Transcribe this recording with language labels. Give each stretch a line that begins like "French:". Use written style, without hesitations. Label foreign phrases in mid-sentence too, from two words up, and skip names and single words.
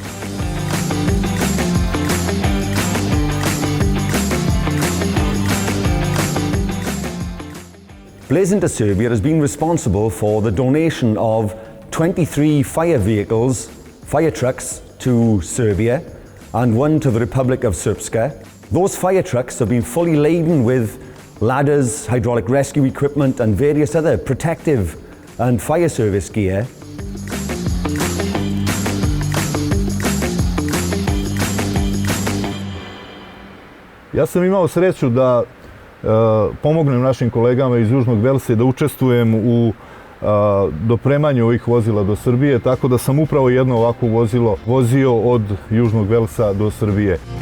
English: Blazing to Serbia has been responsible for the donation of 23 fire vehicles, fire trucks to Serbia and one to the Republic of Srpska. Those fire trucks have been fully laden with ladders, hydraulic rescue equipment and various other protective and fire service gear.
Serbian: Ja sam imao sreću da pomognem našim kolegama iz Južnog Velsa i da učestvujem u dopremanju ovih vozila do Srbije, tako da sam upravo jedno ovako vozilo vozio od Južnog Velsa do Srbije.